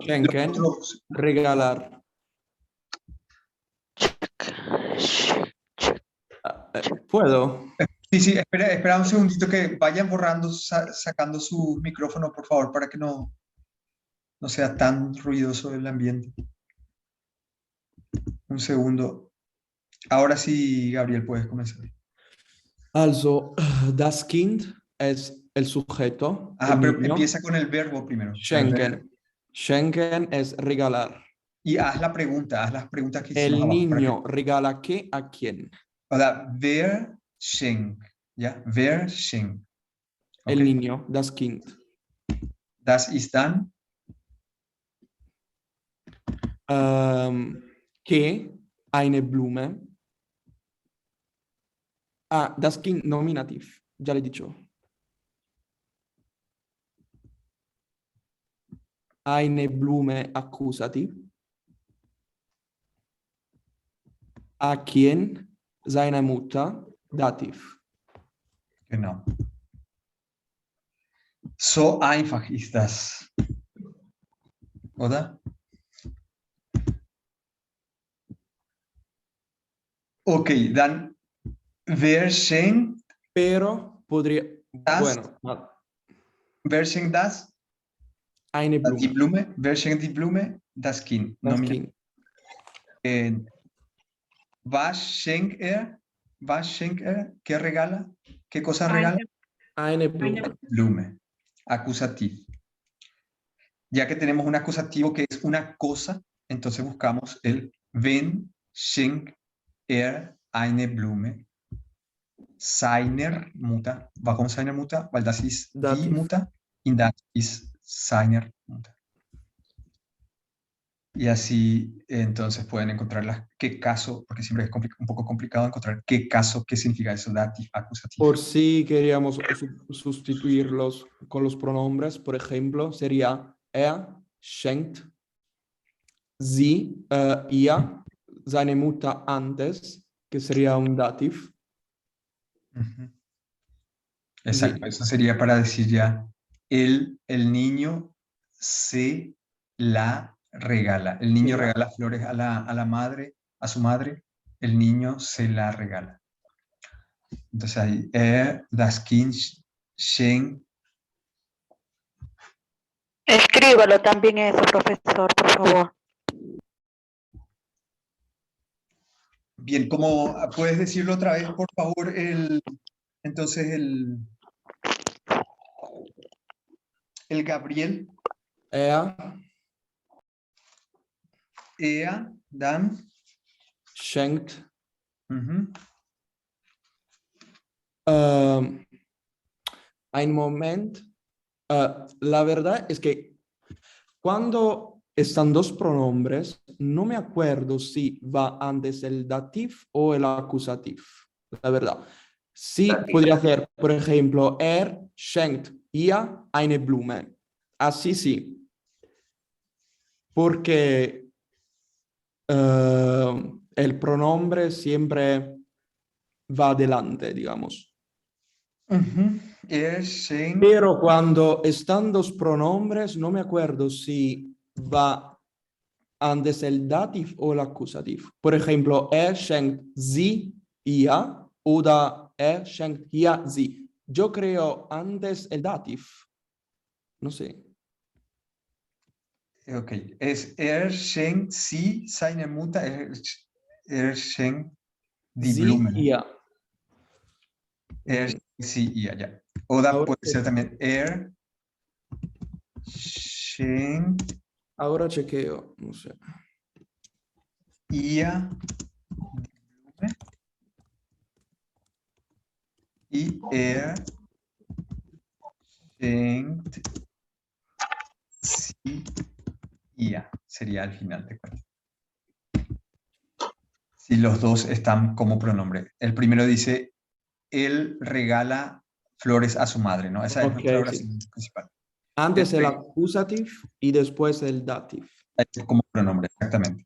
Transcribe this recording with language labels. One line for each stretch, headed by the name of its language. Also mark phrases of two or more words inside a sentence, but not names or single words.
Spanish: Schenken, regalar. ¿Puedo? Sí, espera un segundito que vayan borrando, sacando su micrófono, por favor, para que no sea tan ruidoso el ambiente. Un segundo. Ahora sí, Gabriel, puedes comenzar.
German: Also, das Kind
Spanish: es el sujeto. Ajá, pero empieza con el verbo primero. Schenken. Schenken es regalar. Y haz las preguntas que hicimos El abajo, niño regala qué a quién. O sea,
German: wer schenkt, ¿ya? Wer schenkt.
Spanish: El niño,
German: das Kind. Das ist dann. Que eine Blume. Das Kind nominativ.
Spanish: Ya le he dicho.
German: Eine Blume accusativ.
Spanish: A quién?
German: Seine Mutter, Dativ. Genau. So einfach ist das. ¿Oder? Ok, dann wer schenkt.
Spanish: Pero podría.
German: Das,
Spanish: bueno.
German: Wer schenkt das? Eine Blume. Die Blume. Wer schenkt die Blume? Das Kind. Das Kind. Was schenkt er? Was schenkt er?
Spanish: ¿Qué regala? ¿Qué cosa regala?
German: Eine Blume. Blume.
Spanish: Acusativo. Ya que tenemos un acusativo que es una cosa, entonces buscamos el
German: wenn schenkt er eine Blume seiner Mutter. Warum seiner Mutter? Weil das ist die Mutter und das ist seiner Mutter.
Spanish: Y así entonces pueden encontrar qué caso, porque siempre es un poco complicado encontrar qué caso, qué significa eso, dativ, acusativo. Por si queríamos sustituirlos con los pronombres, por ejemplo, sería
German: schenkt sie, ihr, seine Mutter
Spanish: antes, que sería un dativ. Exacto, eso sería para decir ya, el niño se la regala. El niño regala flores a la madre, a su madre, el niño se la regala. Entonces ahí,
German: das Kind schenkt.
Spanish: Escríbalo también eso, profesor, por favor. Bien, ¿cómo puedes decirlo otra vez, por favor? Entonces el Gabriel.
German: Dan. Schenkt. Ein Moment.
Spanish: La verdad es que cuando están dos pronombres, no me acuerdo si va antes el dativ o el acusativo. La verdad. Sí, podría hacer, por ejemplo,
German: schenkt ihr eine Blume.
Spanish: Así sí. Porque el pronombre siempre va adelante, digamos. Pero cuando están dos pronombres, no me acuerdo si va antes el dativ o el acusativo. Por ejemplo,
German: schenkt sie ihr oder schenkt ihr sie.
Spanish: Yo creo antes el dativ. No sé.
German: Ok, es schenkt sie seine Mutter, schenkt die Blumen. Ihr.
Spanish: Sí, y allá. Oder puede ser también schenkt. Ahora chequeo, no sé.
German: Ihr y schenkt sie ihr.
Spanish: Sería al final de cuentas. Si los dos están como pronombre. El primero dice, él regala flores a su madre, ¿no? Esa es nuestra oración principal. Antes el acusativo y después el dativ. Como pronombre, exactamente.